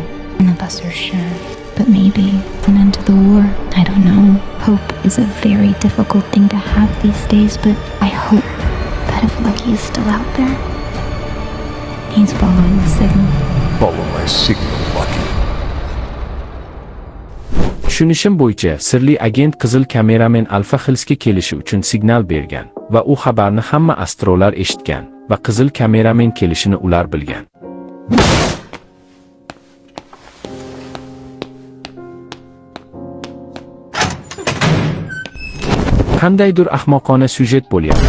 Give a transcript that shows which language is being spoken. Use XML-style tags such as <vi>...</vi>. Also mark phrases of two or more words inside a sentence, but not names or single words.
<en>None of us are sure, but maybe an end to the war. I don't know. Hope is a very difficult thing to have these days, but I hope that if Lucky is still out there, he's following the signal. Follow my signal, Lucky.</en> <uz>Tushunishim bo'yicha sirli agent qizil kameramen Alfa Hillsga kelishi uchun signal bergan va u xabarni hamma astrolar eshitgan va qizil kameramen kelishini ular bilgan. Qandaydir ahmoqona syujet bo'lyapti.</uz>